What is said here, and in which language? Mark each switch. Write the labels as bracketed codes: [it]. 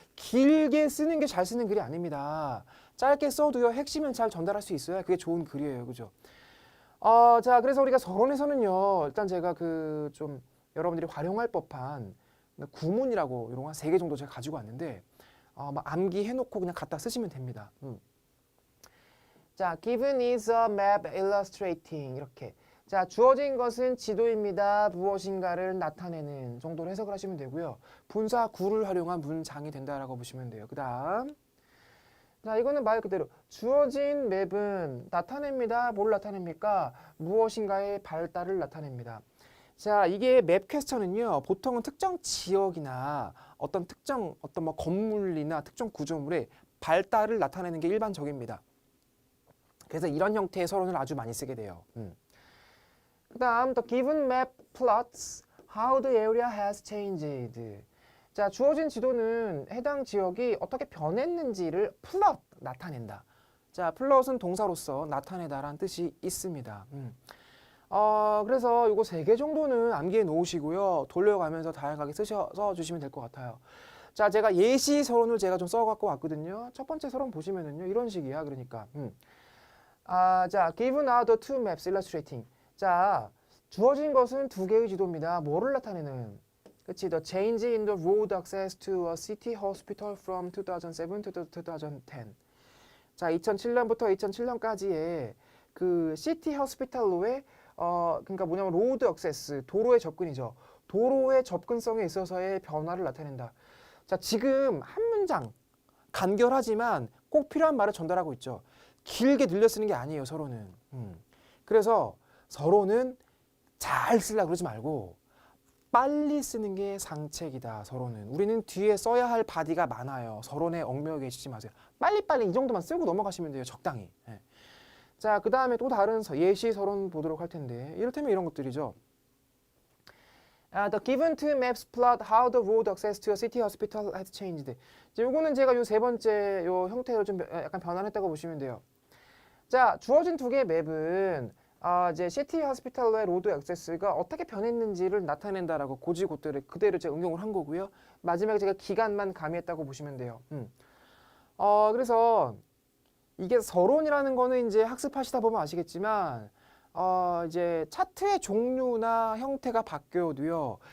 [ko] 길게 쓰는 게 잘 쓰는 글이 아닙니다. 짧게 써도요. 핵심은 잘 전달할 수 있어야 그게 좋은 글이에요. 그죠? 자, 그래서 우리가 서론에서는요. 일단 제가 좀 여러분들이 활용할 법한 구문이라고 이런 거 한 3개 정도 제가 가지고 왔는데 막 암기해놓고 그냥 갖다 쓰시면 됩니다. [en] 자, given is a map illustrating [ko] 이렇게. 자, 주어진 것은 지도입니다. 무엇인가를 나타내는 정도로 해석을 하시면 되고요. 분사 구를 활용한 문장이 된다라고 보시면 돼요. 그 다음 자, 이거는 말 그대로 주어진 맵은 나타냅니다. 뭘 나타냅니까? 무엇인가의 발달을 나타냅니다. 자, 이게 맵 퀘스천은요. 보통은 특정 지역이나 어떤 뭐 건물이나 특정 구조물의 발달을 나타내는 게 일반적입니다. 그래서 이런 형태의 서론을 아주 많이 쓰게 돼요. 그 다음 [en] the given map plots how the area has changed. [ko] 자, 주어진 지도는 해당 지역이 어떻게 변했는지를 [en] plot, [ko] 나타낸다. 자, plot은 동사로서 나타내다라는 뜻이 있습니다. 그래서 이거 3개 정도는 암기해 놓으시고요. 돌려가면서 다양하게 쓰셔서 주시면 될 것 같아요. 자, 제가 예시 서론을 제가 좀 써갖고 왔거든요. 첫 번째 서론 보시면은요. 이런 식이야. 그러니까. [en] 자, given are the two maps illustrating. [ko] 자, 주어진 것은 2개의 지도입니다. 뭐를 나타내는? 그치? [en] The change in the road access to a city hospital from 2007 to 2010. [ko] 자, 2007년부터 2007년까지의 그 시티 호스피탈로의 그러니까 뭐냐면 로드 액세스, 도로의 접근이죠. 도로의 접근성에 있어서의 변화를 나타낸다. 자, 지금 한 문장 간결하지만 꼭 필요한 말을 전달하고 있죠. 길게 늘려 쓰는 게 아니에요, 서론은. 그래서 서론은 잘 쓰려고 그러지 말고 빨리 쓰는 게 상책이다, 서론은. 우리는 뒤에 써야 할 바디가 많아요. 서론에 얽매여 계시지 마세요. 빨리빨리 이 정도만 쓰고 넘어가시면 돼요, 적당히. 자, 그 다음에 또 다른 예시 서론 보도록 할 텐데 이를테면 이런 것들이죠. [en] The given two maps plot how the road access to a city hospital has changed. [ko] 요거는 제가 요 3번째 요 형태로 좀 약간 변환했다고 보시면 돼요. 자, 주어진 2개의 맵은 이제 시티 호스피탈로의 로드 액세스가 어떻게 변했는지를 나타낸다라고 고지고대로 그대로 제가 응용을 한 거고요. 마지막에 제가 기간만 가미했다고 보시면 돼요. 그래서 이게 서론이라는 거는 이제 학습하시다 보면 아시겠지만 이제 차트의 종류나 형태가 바뀌어도요.